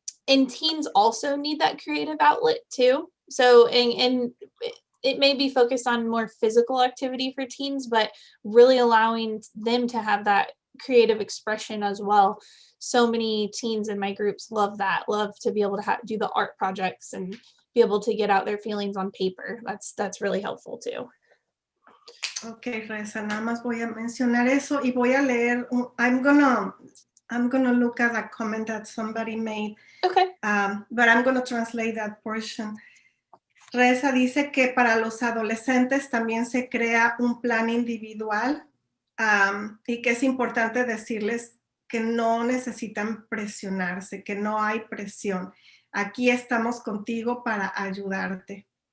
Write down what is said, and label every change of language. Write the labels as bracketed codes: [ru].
[en] And teens also need that creative outlet too. So, and it may be focused on more physical activity for teens, but really allowing them to have that creative expression as well. So many teens in my groups love to be able to do the art projects and be able to get out their feelings on paper. That's really helpful too. [es] Okay, Reza, nada más voy a mencionar eso y voy a leer. [en] I'm gonna look at a comment that somebody made. Okay. But I'm gonna translate that portion. [es] Reza dice que para los adolescentes también se crea un plan individual y que es importante decirles que no necesitan presionarse, que no hay presión. Aquí estamos contigo para ayudarte.